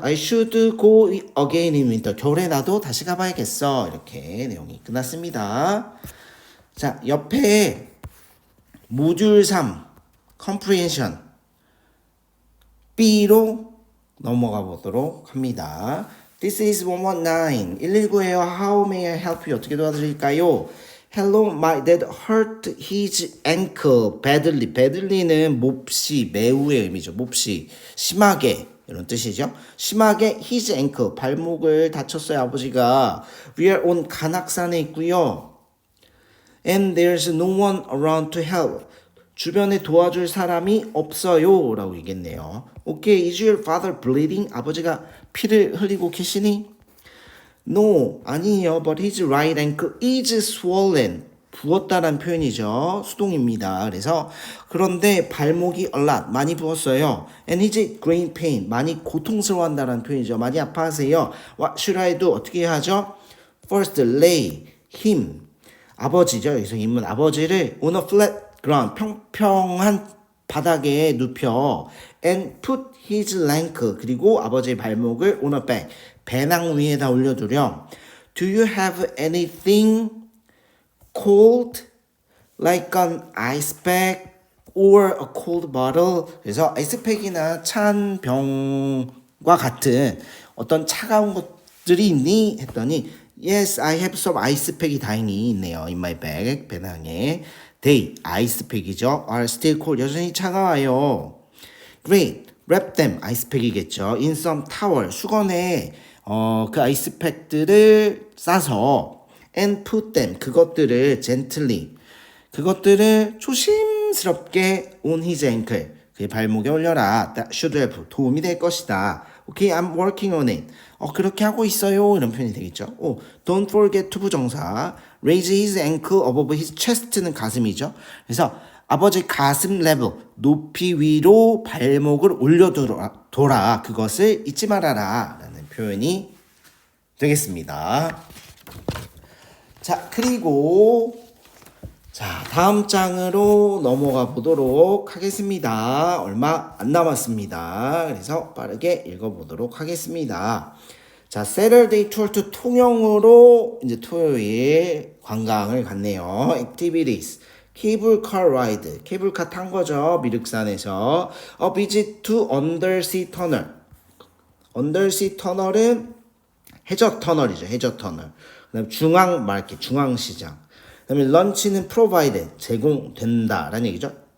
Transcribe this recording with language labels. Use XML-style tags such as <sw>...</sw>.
<en>I should go again in winter.</en> <ko>겨울에 나도 다시 가봐야겠어. 이렇게 내용이 끝났습니다. 자, 옆에 모듈 3 comprehension B로 넘어가 보도록 합니다.</ko> <en>This is 119. 119예요. How may I help you?</en> <ko>어떻게 도와드릴까요?</ko> <en>Hello, my dad hurt his ankle badly.</en> <ko>badly는 몹시, 매우의 의미죠. 몹시, 심하게 이런 뜻이죠. 심하게</ko> <en>his ankle,</en> <ko>발목을 다쳤어요. 아버지가.</ko> <en>We are on</en> <ko>관악산에 있고요.</ko> <en>And there's no one around to help.</en> <ko>주변에 도와줄 사람이 없어요. 라고 얘기했네요.</ko> <en>Okay, is your father bleeding?</en> <ko>아버지가 피를 흘리고 계시니? No, 아니에요.</ko> <en>But his right ankle is swollen.</en> <ko>부었다란 표현이죠. 수동입니다. 그래서 그런데 발목이</ko> <en>a lot,</en> <ko>많이 부었어요.</ko> <en>And his great pain,</en> <ko>많이 고통스러워한다는 표현이죠. 많이 아파하세요.</ko> <en>What should I do?</en> <ko>어떻게 해야 하죠?</ko> <en>First, lay him.</en> <ko>아버지죠. 여기서 힘은 아버지를</ko> <en>on a flat ground,</en> <ko>평평한 바닥에 눕혀</ko> <en>and put his ankle,</en> <ko>그리고 아버지의 발목을</ko> <en>on a bag,</en> <ko>배낭 위에다 올려두렴.</ko> <en>Do you have anything cold like an ice pack or a cold bottle?</en> <ko>그래서 아이스팩이나 찬 병과 같은 어떤 차가운 것들이 있니?</ko> <en>했더니 Yes, I have some ice pack이</en> <ko>다행히 있네요.</ko> <en>In my bag,</en> <ko>배낭에. They, 아이스팩이죠.</ko> <en>Are still cold,</en> <ko>여전히 차가워요.</ko> <en>Great, wrap them,</en> <ko>아이스팩이겠죠.</ko> <en>In some towel,</en> <ko>수건에 그 아이스팩들을 싸서</ko> <en>and put them,</en> <ko>그것들을 gently, 그것들을 조심스럽게</ko> <en>on his ankle,</en> <ko>그의 발목에 올려라.</ko> <en>That should help,</en> <ko>도움이 될 것이다.</ko> <en>Okay, I'm working on it.</en> <ko>그렇게 하고 있어요. 이런 표현이 되겠죠.</ko> <en>Don't forget to 부정사. raise his ankle above his chest</en> <ko>는 가슴이죠. 그래서 아버지 가슴 레벨 높이 위로 발목을 올려둬라. 그것을 잊지 말아라 라는 표현이 되겠습니다. 자, 그리고 자, 다음 장으로 넘어가 보도록 하겠습니다. 얼마 안 남았습니다. 그래서 빠르게 읽어보도록 하겠습니다. 자,</ko> <en>Saturday tour to</en> <ko>통영으로 이제 토요일 관광을 갔네요. Activities. 케이블카 라이드. 케이블카 탄 거죠. 미륵산에서.</ko> <en>A visit to undersea tunnel.</en> <ko>undersea tunnel은 해저 터널이죠. 해저 터널. 그다음에 중앙 마켓, 중앙시장. 그다음에 런치는 provided, 제공된다라는 얘기죠.</ko>